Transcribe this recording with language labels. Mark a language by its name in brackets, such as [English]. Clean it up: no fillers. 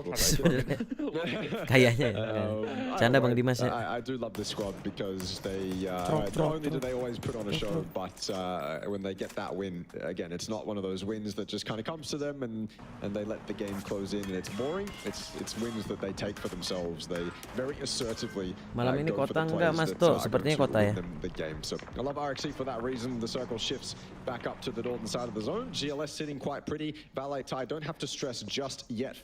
[Indonesian] Sebenarnya kayaknya canda Bang Dimas ya. [English] I do love this squad because they not only do they always put on a show, but when they get that win, again, it's not one of those wins that just kind of comes to them and they let the game close in and it's boring. It's wins that they take for themselves. They very assertively [Indonesian] malam ini kota enggak Mas To, sepertinya kota ya. [English] The game. So I love RXC for that reason. The circle shifts back up to the northern side of the zone. GLS sitting quite pretty. Valai Tai don't have to stress just yet.